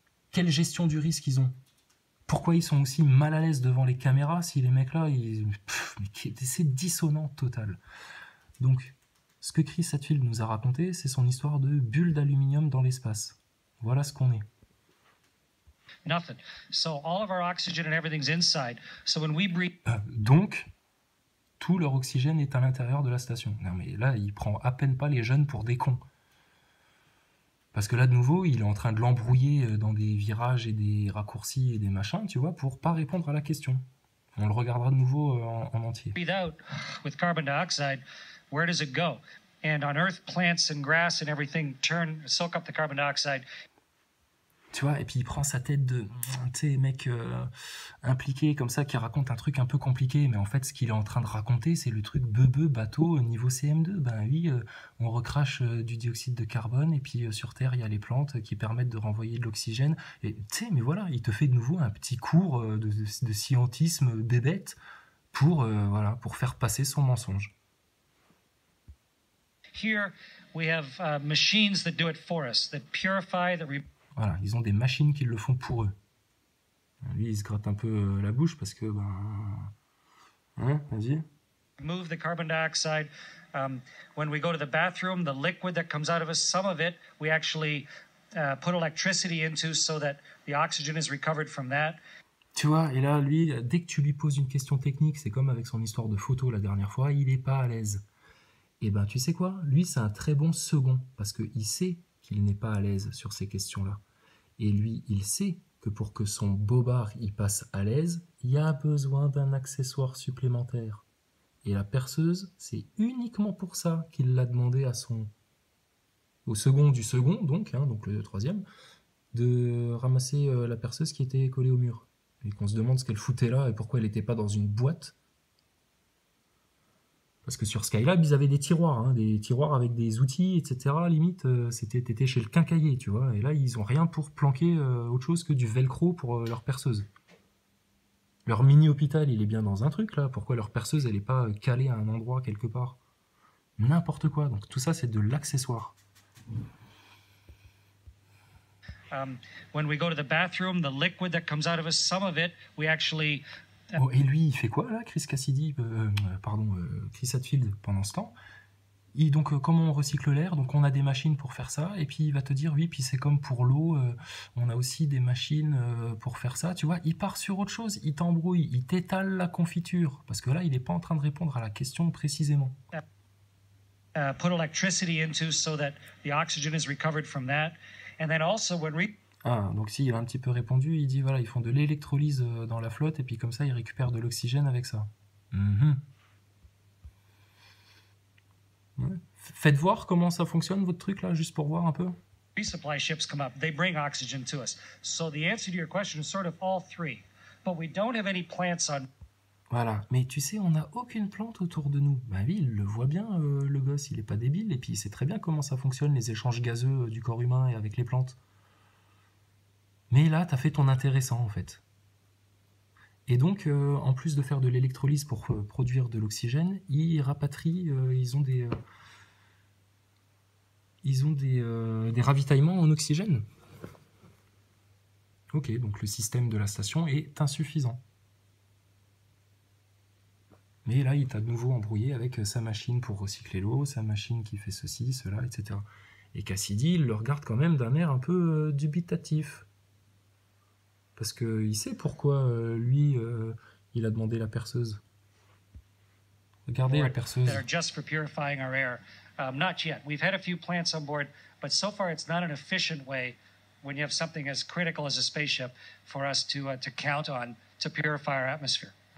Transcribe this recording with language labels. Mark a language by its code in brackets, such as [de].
[fr] Quelle gestion du risque ils ont? Pourquoi ils sont aussi mal à l'aise devant les caméras si les mecs-là, c'est dissonant total. Donc, ce que Chris Hadfield nous a raconté, c'est son histoire de bulle d'aluminium dans l'espace. Voilà ce qu'on est. [en] Nothing. So all of our oxygen and everything's inside. So when we breathe... [fr] Donc, tout leur oxygène est à l'intérieur de la station. Non mais là, il prend à peine pas les jeunes pour des cons. Parce que là, de nouveau, il est en train de l'embrouiller dans des virages et des raccourcis et des machins, tu vois, pour pas répondre à la question. On le regardera de nouveau en entier. [en] Breathe out with carbon dioxide, where does it go? And on Earth, plants and grass and everything soak up the carbon dioxide. [fr] Tu vois, et puis il prend sa tête de, tu sais, mec impliqué comme ça, qui raconte un truc un peu compliqué, mais en fait, ce qu'il est en train de raconter, c'est le truc bateau, niveau CM2. Ben oui, on recrache du dioxyde de carbone, et puis sur Terre, il y a les plantes qui permettent de renvoyer de l'oxygène. Et tu sais, mais voilà, il te fait de nouveau un petit cours de scientisme bébête pour faire passer son mensonge. [en] Here, we have machines that do it for us, that purify, that [fr] Voilà, ils ont des machines qui le font pour eux. Lui, il se gratte un peu la bouche parce que, vas-y. [en] Remove the carbon dioxide. When we go to the bathroom, the liquid that comes out of us, some of it, we actually put electricity into so that the oxygen is recovered from that. [fr] Tu vois, et là, lui, dès que tu lui poses une question technique, c'est comme avec son histoire de photo la dernière fois, il n'est pas à l'aise. Et ben, tu sais quoi? Lui, c'est un très bon second parce qu'il sait qu'il n'est pas à l'aise sur ces questions-là. Et lui, il sait que pour que son bobard y passe à l'aise, il y a besoin d'un accessoire supplémentaire. Et la perceuse, c'est uniquement pour ça qu'il l'a demandé au second du second, donc le troisième, de ramasser la perceuse qui était collée au mur. Et qu'on se demande ce qu'elle foutait là et pourquoi elle n'était pas dans une boîte. Parce que sur Skylab, ils avaient des tiroirs avec des outils, etc. Limite, t'étais chez le quincaillier, tu vois. Et là, ils ont rien pour planquer autre chose que du velcro pour leur perceuse. Leur mini-hôpital, il est bien dans un truc, là. Pourquoi leur perceuse, elle n'est pas calée à un endroit, quelque part? N'importe quoi. Donc tout ça, c'est de l'accessoire. [en] When we go to the bathroom, the liquid that comes out of us, some of it, we actually... [fr] Oh, et lui, il fait quoi là, Chris Hadfield, pendant ce temps? Donc, comment on recycle l'air? Donc, on a des machines pour faire ça. Et puis, il va te dire, oui, puis c'est comme pour l'eau, on a aussi des machines pour faire ça. Tu vois, il part sur autre chose, il t'embrouille, il t'étale la confiture. Parce que là, il n'est pas en train de répondre à la question précisément. [en] Put electricity into so that the oxygen is recovered from that. And then also when [fr] donc si, il a un petit peu répondu, il dit voilà, ils font de l'électrolyse dans la flotte et puis comme ça, ils récupèrent de l'oxygène avec ça. Ouais. Faites voir comment ça fonctionne votre truc là, juste pour voir un peu. [en] Resupply ships come up, they bring oxygen to us. So the answer to your question is sort of all three. But we don't have any plants on... [fr] Voilà, mais tu sais, on n'a aucune plante autour de nous. Ben oui, il le voit bien, le gosse, il est pas débile, et puis il sait très bien comment ça fonctionne, les échanges gazeux du corps humain et avec les plantes. Mais là, t'as fait ton intéressant, en fait. Et donc, en plus de faire de l'électrolyse pour produire de l'oxygène, ils rapatrient, ils ont des ravitaillements en oxygène. Ok, donc le système de la station est insuffisant. Mais là, il t'a de nouveau embrouillé avec sa machine pour recycler l'eau, sa machine qui fait ceci, cela, etc. Et Cassidy, il le regarde quand même d'un air un peu dubitatif. Parce qu'il sait pourquoi, lui, il a demandé la perceuse. Regardez la perceuse. [en] That are just for purifying our air. Not yet. We've had a few plants on board, but so far it's not an efficient way when you have something as critical as a spaceship for us to count on to purify our atmosphere.